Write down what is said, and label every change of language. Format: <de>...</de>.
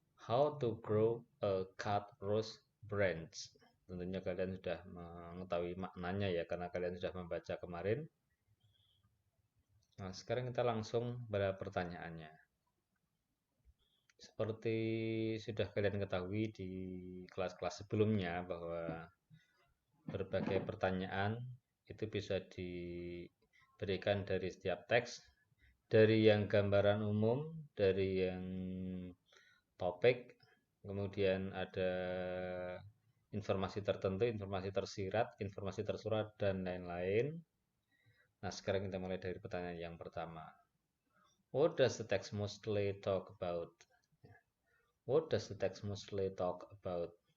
<en>How to Grow a Cut Rose Branch.</en> <id>Tentunya kalian sudah mengetahui maknanya, ya, karena kalian sudah membaca kemarin. Nah, sekarang kita langsung pada pertanyaannya. Seperti sudah kalian ketahui di kelas-kelas sebelumnya, bahwa berbagai pertanyaan itu bisa diberikan dari setiap teks, dari yang gambaran umum, dari yang topik, kemudian ada informasi tertentu, informasi tersirat, informasi tersurat, dan lain-lain. Nah, sekarang kita mulai dari pertanyaan yang pertama.</id> <en>What does the text mostly talk about? What does the text mostly talk about?</en>